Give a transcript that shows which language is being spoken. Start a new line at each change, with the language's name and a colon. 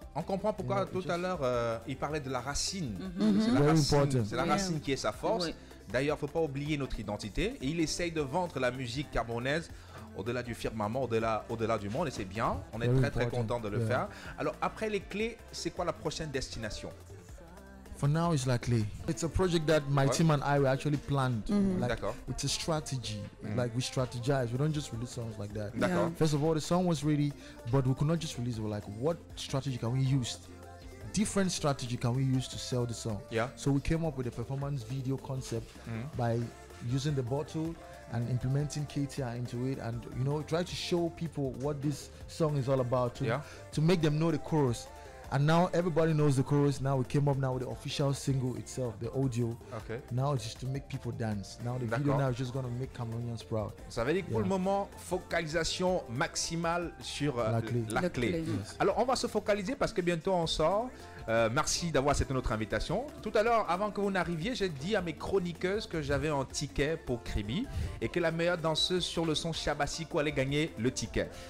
French: On comprend pourquoi tout à l'heure il parlait de la racine. C'est la racine qui est sa force. D'ailleurs, il ne faut pas oublier notre identité. Et il essaye de vendre la musique camerounaise au-delà du firmament, au-delà du monde. Et c'est bien. On est très content de le faire. Alors, après les clés, c'est quoi la prochaine destination?
English: For now, it's Laclay. It's a project that my team and I actually planned. Like, it's a strategy. Like we strategize. We don't just release songs like that. First of all, the song was ready, but we could not just release it. We're like, what strategy can we use? Different strategy can we use to sell the song? So we came up with a performance video concept by using the bottle and implementing KTR into it, and you know, try to show people what this song is all about to make them know the chorus. And now everybody knows the chorus. Now we came up now with the official single itself, the audio. Now it's just to make people dance. Now the video now is just going to make Cameroonians proud.
French: Ça veut dire que pour le moment, focalisation maximale sur la clé. Alors on va se focaliser parce que bientôt on sort. Merci d'avoir accepté notre invitation. Tout à l'heure, avant que vous n'arriviez, j'ai dit à mes chroniqueuses que j'avais un ticket pour Kribi et que la meilleure danseuse sur le son Shabasiko allait gagner le ticket.